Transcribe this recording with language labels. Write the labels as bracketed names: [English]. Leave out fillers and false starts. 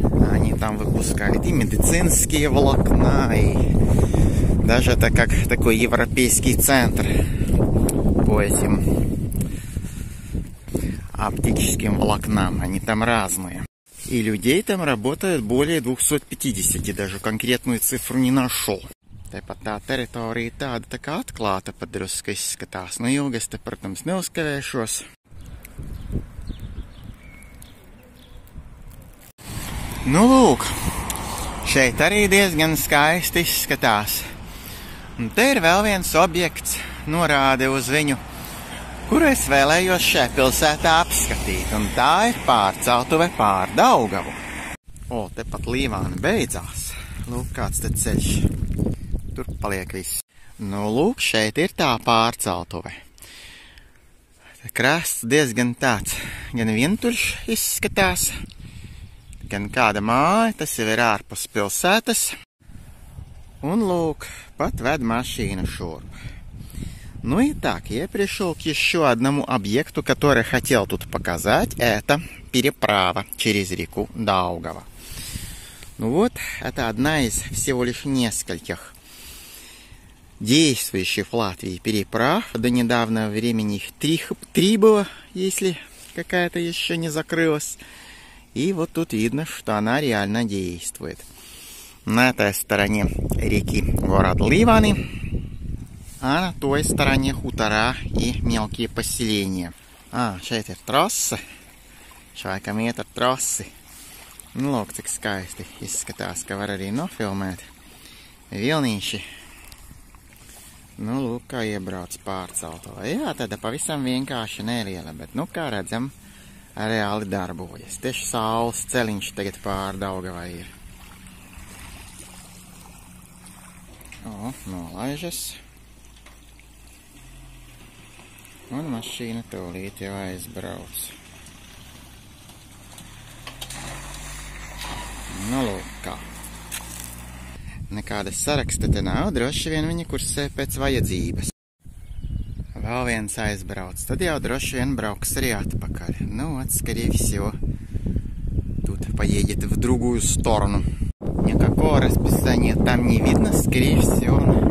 [Russian] Они там выпускают и медицинские волокна, и даже это как такой европейский центр по этим оптическим волокнам. Они там разные. И людей там работает более 250, даже конкретную цифру не нашел. [Latvian] Tāpat tā teritorija tāda tā kā atklāta padrusku izskatās. Nu, ilgi es te, protams, neuzkavēšos. Nu, lūk, šeit arī diezgan skaisti izskatās. Un te ir vēl viens objekts, norāde uz viņu, kuru es vēlējos šajā pilsētā apskatīt. Un tā ir pārceltuve pār Daugavu. O, tepat Līvāni beidzās. Lūk, kāds te ceļš. Tur paliek viss. Nu, lūk, šeit ir tā pārceltuve. Krasts diezgan tāds, gan vientuļš izskatās, gan kāda māja, tas jau ir ārpus pilsētas. Un, lūk, pat ved машину шурп. [Russian] Ну и так, я пришел к еще одному объекту, который хотел тут показать. Это переправа через реку Даугава. Ну вот, это одна из всего лишь нескольких действующих в Латвии переправ. До недавнего времени их три было, если какая-то еще не закрылась. И вот тут видно, что она реально действует. На этой стороне реки город Līvāni, а на той стороне хутора и мелкие поселения. [Latvian] Šeit ir trase, šaikam iet ar trasi. Nu, lūk, cik skaisti izskatās, ka var arī nofilmēt vilnīši. Nu, lūk, kā iebrauc pārcelto. Jā, tāda pavisam vienkārši neliela, bet, nu, kā redzam, reāli darbojas. Tieši saules celiņš tagad pār Daugavai ir. O, nolaižas. Un mašīna tūlīt jau aizbrauc. Nu, lūk, kā. Nekāda saraksta te nav, droši vien viņi kursē pēc vajadzības. Vēl viens aizbrauc, tad jau droši vien brauks arī atpakaļ. [Russian] Ну вот, скорее всего, тут поедет в другую сторону. Никакого расписания там не видно, скорее всего,